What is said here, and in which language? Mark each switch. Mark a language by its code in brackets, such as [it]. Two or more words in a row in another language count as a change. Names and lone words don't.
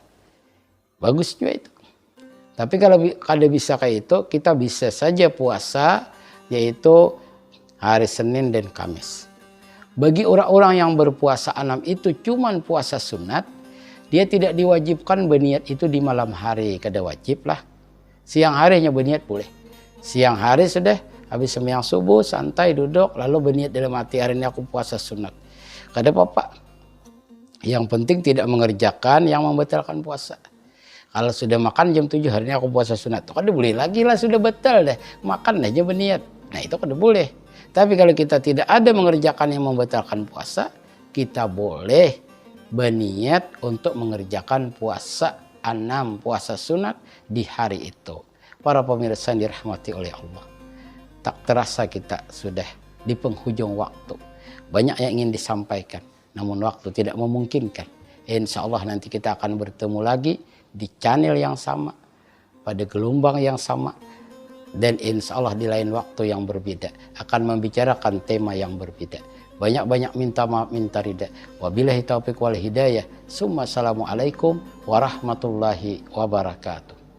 [id] Bagus juga itu. Tapi kalau kada bisa kayak itu, kita bisa saja puasa yaitu hari Senin dan Kamis. Bagi orang-orang yang berpuasa 6 itu cuman puasa sunat, Dia tidak diwajibkan berniat itu di malam hari, kada wajib lah. Siang harinya berniat boleh. Siang hari sudah habis sembahyang subuh santai duduk lalu berniat dalam hati, hari ini aku puasa sunat. Kada apa-apa. Yang penting tidak mengerjakan yang membatalkan puasa. Kalau sudah makan jam 7 hari ini aku puasa sunat, kada boleh lagi lah, sudah batal deh. Makan aja berniat. Nah itu kada boleh. Tapi kalau kita tidak ada mengerjakan yang membatalkan puasa, kita boleh berniat untuk mengerjakan puasa 6 puasa sunat di hari itu. Para pemirsa yang dirahmati oleh Allah, tak terasa kita sudah di penghujung waktu. Banyak yang ingin disampaikan, namun waktu tidak memungkinkan. [ar] إن شاء الله [id] nanti kita akan bertemu lagi di channel yang sama, pada gelombang yang sama, dan [ar] إن شاء الله [id] di lain waktu yang berbeda akan membicarakan tema yang berbeda. Banyak-banyak minta maaf, minta ridha. [ar] وبالله التوفيق والهداية. السلام عليكم ورحمة الله وبركاته.